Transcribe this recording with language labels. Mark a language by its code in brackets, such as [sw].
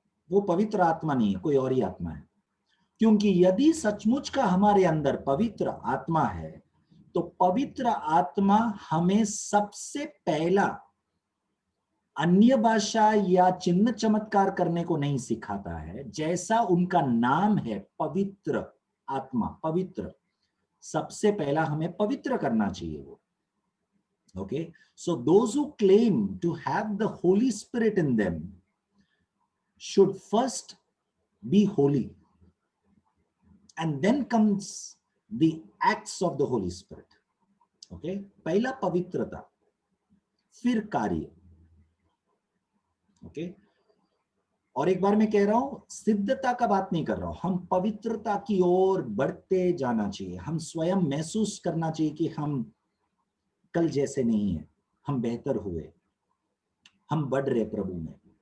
[hi] वो पवित्र आत्मा नहीं है, कोई और ही आत्मा है। क्योंकि यदि सचमुच का हमारे अंदर पवित्र आत्मा है, तो पवित्र आत्मा हमें सबसे पहला अन्य भाषा या चिन्ह चमत्कार करने को नहीं सिखाता है। जैसा उनका नाम है पवित्र आत्मा, पवित्र, सबसे पहला हमें पवित्र करना चाहिए वो। [en] Okay, so those who claim to have the Holy Spirit in them should first be holy, and then comes the acts of the Holy Spirit. [hi] Okay, पहला पवित्रता, फिर कार्य। Okay, और एक बार मैं कह रहा हूं, सिद्धता का बात नहीं कर रहा हूं, हम पवित्रता की ओर बढ़ते जाना चाहिए। हम स्वयं महसूस करना चाहिए कि हम कल जैसे नहीं है, हम बेहतर हुए, हम बढ़ रहे प्रभु में।